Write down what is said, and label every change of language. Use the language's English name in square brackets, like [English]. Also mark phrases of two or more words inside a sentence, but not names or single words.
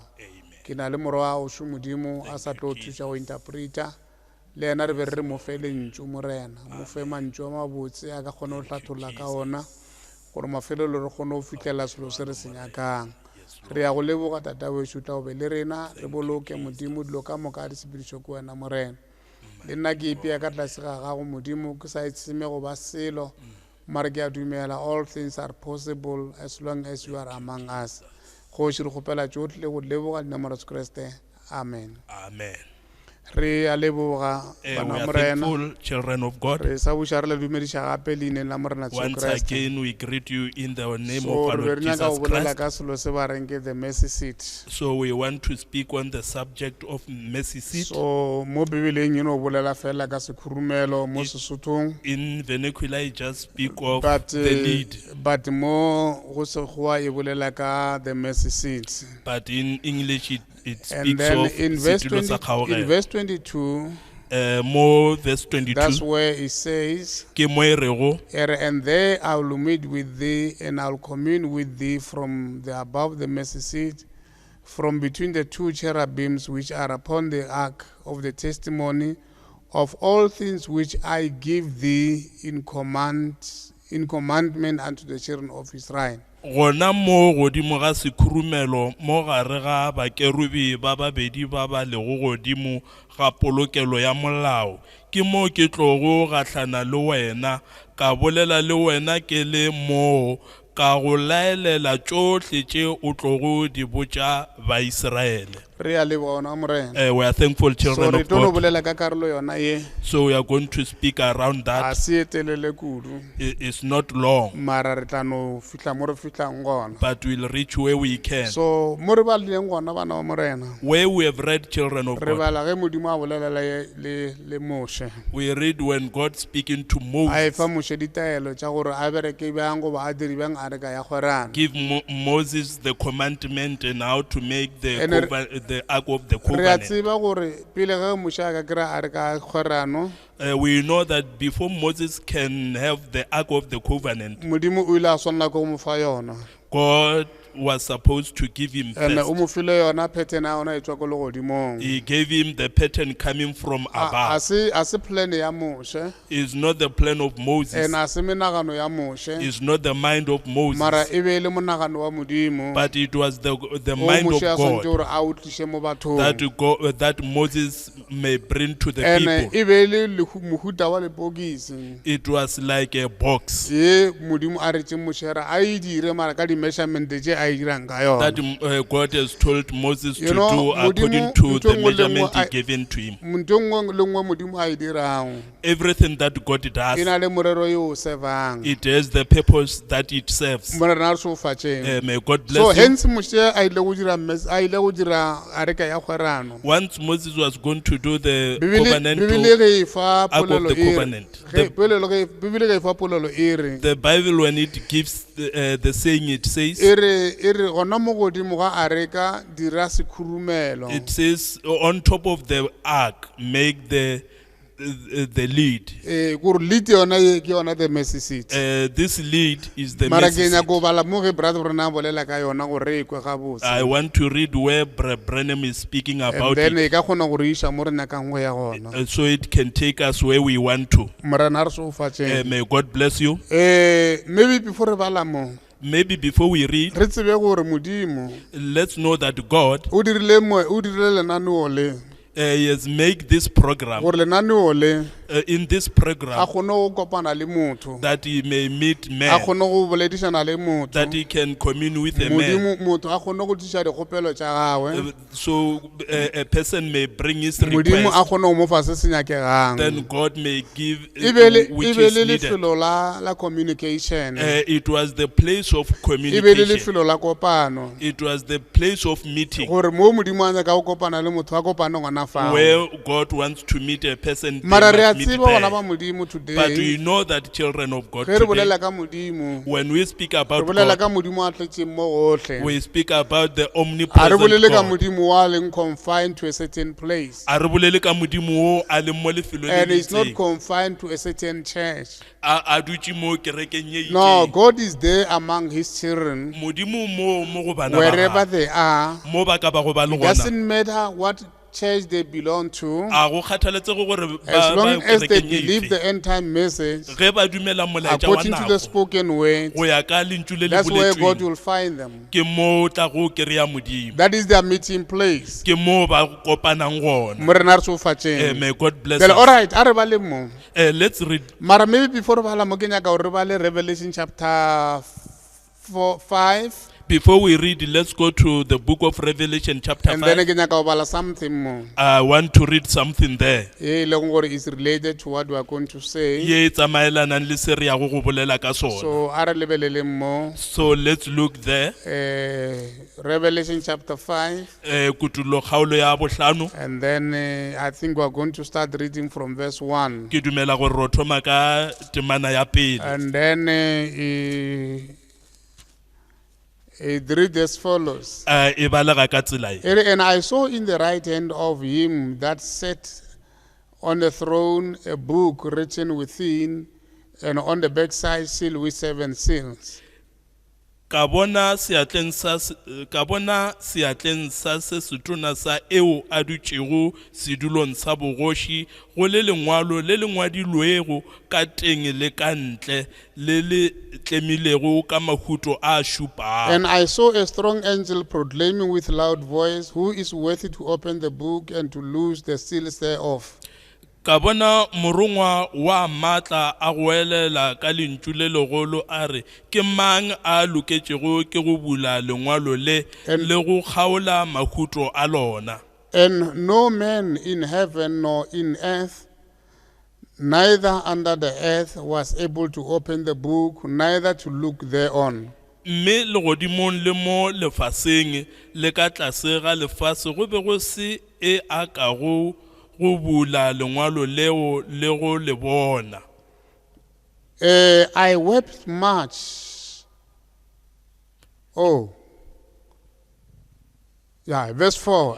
[Northern Sotho] Ke na le morwa wa go modimo a sa tlo thuša go interpreta, le yena re be re mo fe lentšu morena, mo fe mantšu a mabotse a ka kgone go hlatholola ka ona, gore mafelelo re kgone go fitlhela selo se re se nyakang. Re ya go leboga tata wešo tla o be le rena, re boloke modimo dilo ka moka a di sepedišo ke wena morena. Le nna ke ipea ka tlase ga gago modimo, ke sa itseme go ba selo, mara ke a dumela [English] all things are possible as long as you are among us. [Northern Sotho] Kgoši re kgopela tšohle go leboga dinamoro Jesu Kriste. Amen. Amen. Re a leboga [English] We [Northern Sotho] bana [English] are [Northern Sotho] morena. [English] thankful, children of God. [Northern Sotho] Re sa buša re le dumediša gape leineng la morena Jesu [English] Once [Northern Sotho] Kriste. [English] again, we greet you in the name So of our [Northern Sotho] re [English] Lord [Northern Sotho] be re nyaka [English] Jesus [Northern Sotho] go bolela [English] Christ. [Northern Sotho] ka selo se ba reng ke [English] the mercy seat. So we want to speak on the subject of mercy seat. [Northern Sotho] So mo bibeleng e no bolela fela ka sekhurumelo mo Sesothong, [English] In vernacular, I just speak of but the lead. but mo go Sekgowa e bolela ka the mercy seat. But in English, it And speaks then of in verse [Northern Sotho] setulo sa [English] 20, in [Northern Sotho] kgaogelo. [English] verse 22, More verse that's 22. where it says, [Northern Sotho] Ke mo e rego, [English] and there I will meet with thee, and I will commune with thee from the above the mercy seat, from between the two cherubims which are upon the ark of the testimony, of all things which I give thee in commandment unto the children of Israel. [Northern Sotho] gona mo godimo ga sekhurumelo mo gare ga bakerubi ba babedi ba lego godimo ga polokelo ya molao. Ke mo ke tlogo gahlana le wena, ka bolela le wena ke le mo, ka go laelela tšohle tše o tlogo di botša Baisraele. Re a leboga ona morena. [English] We are thankful, So children [Northern Sotho] re [English] of [Northern Sotho] tlo no [English] God. [Northern Sotho] bolela ka karolo yona ye, [English] So we are going to speak around [Northern Sotho] a [English] that. [Northern Sotho] se etelele kudu, [English] It's not long, [Northern Sotho] mara re tla no fihla mo re fihlang gona. [English] but we'll reach where we can. [Northern Sotho] So mo re balileng gona bana ba morena, [English] Where we have read, children of [Northern Sotho] re [English] God, [Northern Sotho] bala ge modimo a bolelela le Moshe, [English] we read when God speaking to [Northern Sotho] a [English] Moses, [Northern Sotho] efa Moshe ditaelo tša gore a bereke bjang goba a diri bjang a re ka ya kgorana. [English] give Moses the commandment and how to make the And the ark of the [Northern Sotho] Re a [English] covenant. [Northern Sotho] tseba gore pele ge Moshe a ka kry-a a re ka kgorano, [English] We know that before Moses can have the ark of the covenant, [Northern Sotho] modimo o ile a swanela ke go mo fa yona. [English] God was supposed to give him [Northern Sotho] and o [English] first. [Northern Sotho] mo file yona pattern a ona e tswa ko legodimong. [English] He gave him the pattern coming from [Northern Sotho] A [English] above. [Northern Sotho] se plan ya Moshe, [English] It's not the plan of Moses. [Northern Sotho] and a se menagano ya Moshe, [English] It's not the mind of [Northern Sotho] mara [English] Moses. [Northern Sotho] e be le monagano wa Modimo. [English] But it was the [Northern Sotho] O [English] mind of [Northern Sotho] Moshe a swantse [English] God [Northern Sotho] gore a o tlishe mo bathong. [English] that Moses may bring to the And people. [Northern Sotho] e be le mohuta wa lepokisi. [English] It was like a box [Northern Sotho] Ye Modimo a retse Moshe re a e dire mara ka di-measurement tse a e dirang ka yona. [English] that God has told Moses to You know, do according [Northern Sotho] Modimo, [English] to [Northern Sotho] ntho [English] the [Northern Sotho] engwe le engwe [English] measurement he [Northern Sotho] a- [English] given to him. [Northern Sotho] Ntho engwe le engwe Modimo a e dirang [English] Everything that God [Northern Sotho] e [English] does, [Northern Sotho] na le morero yo o servang. [English] it has the purpose that it serves. [Northern Sotho] Mo rena re se o fatšeng. [English] May God So bless you. [Northern Sotho] hence Moshe a ile go dira areka ya kgwerano. [English] Once Moses was going to do the [Northern Sotho] Bibele [English] covenant [Northern Sotho] ge e fa [English] Ark of [Northern Sotho] polelo [English] the [Northern Sotho] e re- [English] Covenant. [Northern Sotho] Bibele ge e fa polelo e re [English] the Bible, when it gives the saying, it says, [Northern Sotho] e re gona mo godimo ga areka dira sekhurumelo. [English] it says on top of the ark, make the lead. [Northern Sotho] Gore lead yona ye ke yona [English] the mercy seat. This lead is the [Northern Sotho] Mara ke [English] mercy [Northern Sotho] nya [English] seat. [Northern Sotho] go bala mo ge brother Branham bolela ka yona gore e kwe gabotse. [English] I want to read where Branham is speaking And about then it, [Northern Sotho] e ka kgona gore iša mo re nyakang go ya gona. [English] so it can take us where we want to. [Northern Sotho] Morena re se o fatšeng. [English] May God bless you. Maybe before [Northern Sotho] re bala mo [English] Maybe before we read, [Northern Sotho] re tsebe gore Modimo [English] let's know that God [Northern Sotho] o dirile lenaneo le [English] he has made this program, [Northern Sotho] gore lenaneo le [English] in this [Northern Sotho] a [English] program, [Northern Sotho] kgone go kopana le motho, [English] that he may meet [Northern Sotho] a [English] man, [Northern Sotho] kgone go boledišana le motho, [English] that he can commune with a man. [Northern Sotho] Modimo motho a kgone go tliša dikgopelo tša gagwe, [English] So a person may bring his [Northern Sotho] Modimo a [English] request, [Northern Sotho] kgone go mo fa se se nyakegang. [English] then God may give [Northern Sotho] E be le [English] which is needed. [Northern Sotho] lefelo la communication, e [English] It was the place of [Northern Sotho] be le [English] communication. [Northern Sotho] lefelo la kopano, [English] It was the place of meeting [Northern Sotho] gore mo Modimo a nyaka go kopana le motho a kopane gona fao. [English] where God wants to meet a person. They [Northern Sotho] Mara re a [English] must meet [Northern Sotho] tseba gona [English] there. [Northern Sotho] ba Modimo [English] But today, we know that children of God [Northern Sotho] ge re [English] today, [Northern Sotho] bolela ka Modimo, [English] when we speak [Northern Sotho] re [English] about [Northern Sotho] bolela [English] God, [Northern Sotho] ka Modimo a tletseng mo gotlhe. [English] we speak about the [Northern Sotho] A re [English] omnipresent [Northern Sotho] bolele ka [English] God. [Northern Sotho] Modimo wa leng [English] confined to a certain place. [Northern Sotho] A re bolele ka Modimo o a leng mo lefelong le [English] And it's not [Northern Sotho] itseng. [English] confined to a certain church. [Northern Sotho] A dutse mo kerekeng ye [English] No, [Northern Sotho] itseng. [English] God is there among his children, [Northern Sotho] Modimo mo go bana ba [English] wherever [Northern Sotho] gagwe, [English] they are. [Northern Sotho] mo ba ka ba go ba le [English] It [Northern Sotho] gona. [English] doesn't matter what church they belong to, [Northern Sotho] A go kgathaletse go gore [English] as [Northern Sotho] ba [English] long as they [Northern Sotho] kerekeng ye [English] believe [Northern Sotho] efe. [English] the end time message, [Northern Sotho] Ge ba dumela molaetša wa [English] according to the [Northern Sotho] nako, [English] spoken word, [Northern Sotho] go ya ka lentšu le le [English] that's where God [Northern Sotho] boletsweng, [English] will find them. [Northern Sotho] ke mo tla go kry-a Modimo, [English] That is their meeting place. [Northern Sotho] ke mo ba kopanang gona. Morena re se o fatšeng. [English] May God bless Well, all us. right, [Northern Sotho] a re ba le mo. [English] Let's read. [Northern Sotho] Mara [English] maybe before [Northern Sotho] re bala mo ke nyaka gore re bale [English] Revelation chapter 5, Before we read, let's go to the book of Revelation chapter and then 5. [Northern Sotho] ke nyaka go bala [English] something more. I want to read something there. [Northern Sotho] E leng gore [English] is related to what we are going to say. [Northern Sotho] Ye e tsamaelanang le se re yago go bolela ka sona. So a re lebelele mo [English] So let's look there. Revelation chapter 5, [Northern Sotho] Kutulo kgaolo ya bohlano. [English] and then I think we are going to start reading from verse 1. [Northern Sotho] Ke dumela gore ro thoma ka temana ya pele. [English] And then it reads as follows. [Northern Sotho] E balega ka tsela e. [English] And I saw in the right hand of him that sat on the throne a book written within, and on the backside sealed with 7 seals. [Northern Sotho] Ka bona seatleng sa se setona sa eo a dutšego sedulong sa bogoši go le lengwalo le le ngwadilwego ka teng le ka ntle le le tlemilego ka mahuto a šupago. [English] And I saw a strong angel proclaiming with loud voice, who is worthy to open the book and to loose the seals thereof. [Northern Sotho] Ka bona morongwa wa maatla a go elela ka lentšu le legolo a re, ke mang a loketšego ke go bula lengwalo le le go kgaola mahuto a lona. [English] And no man in heaven nor in earth, neither under the earth, was able to open the book, neither to look thereon. [Northern Sotho] Mme legodimong le mo lefaseng le ka tlase ga lefase go be go se e a ka go bula lengwalo leo le go le bona. [English] I wept much. Oh. Yeah, verse 4.